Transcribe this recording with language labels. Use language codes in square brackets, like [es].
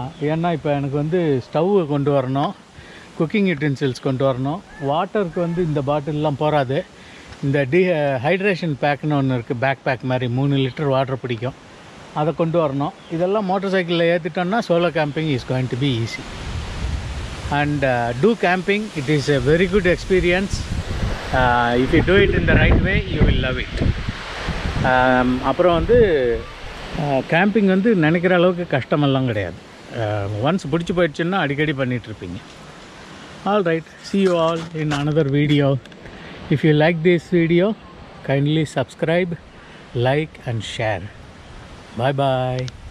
[ta] ஏன்னா இப்போ எனக்கு வந்து ஸ்டவ்வு கொண்டு வரணும், குக்கிங் யூட்டென்சில்ஸ் கொண்டு வரணும், வாட்டருக்கு வந்து இந்த பாட்டிலெலாம் போகாது. இந்த ஹைட்ரேஷன் பேக்குன்னு ஒன்று இருக்குது, பேக் பேக் மாதிரி 3 லிட்டர் வாட்டர் பிடிக்கும், அதை கொண்டு வரணும். இதெல்லாம் மோட்டர் சைக்கிளில் ஏற்றிட்டோன்னா [en] Solo camping is going to be easy. And do camping, it is a very good experience. If you do it in the right way, you will love it. [ta] அப்புறம் வந்து camping வந்து நினைக்கிற அளவுக்கு கஷ்டமெல்லாம் கிடையாது. ஒன்ஸ் பிடிச்சி போயிடுச்சுன்னா அடிக்கடி பண்ணிகிட்ருப்பீங்க. [en] All right, see you all in another video. If you like this video, kindly subscribe, like and share. Bye bye.